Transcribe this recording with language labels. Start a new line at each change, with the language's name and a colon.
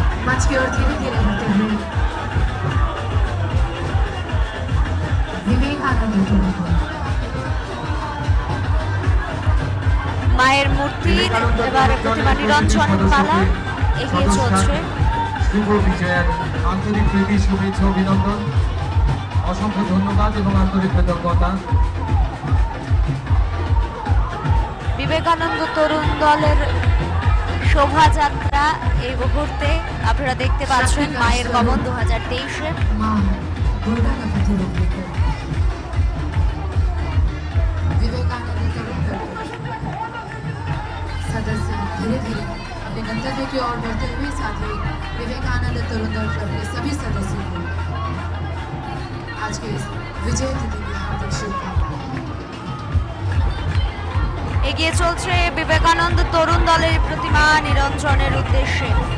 Hindi: मंच की ओर धीरे धीरे बढ़ते हुए विवेकानंद तरुण दल।
Bangla: মায়ের মূর্তি এবার প্রতিমা নিরঞ্জনের পালা, এগিয়ে চলছে। শুভ বিজয়ের আন্তরিক প্রীতি, শুভেচ্ছা, অভিনন্দন, অসংখ্য ধন্যবাদ এবং আন্তরিক কৃতজ্ঞতা। বিবেকানন্দ তরুণ দলের শোভাযাত্রা এই মুহূর্তে আপনারা দেখতে পাচ্ছেন মায়ের গমন 2023-এ।
Hindi: मां दुर्गा का प्रतिरूप लेकर विवेकानंद तरुण दल सदस्य धीरे धीरे अपने गंतव्य की ओर बढ़ते हुए, साथ ही विवेकानंद तरुण दल क्लब के सभी सदस्यों को आज के इस विजय तिथि की हार्दिक शुभकामनाएं।
Bangla: এগিয়ে চলছে বিবেকানন্দ তরুণ দলের প্রতিমা নিরঞ্জনের উদ্দেশ্যে।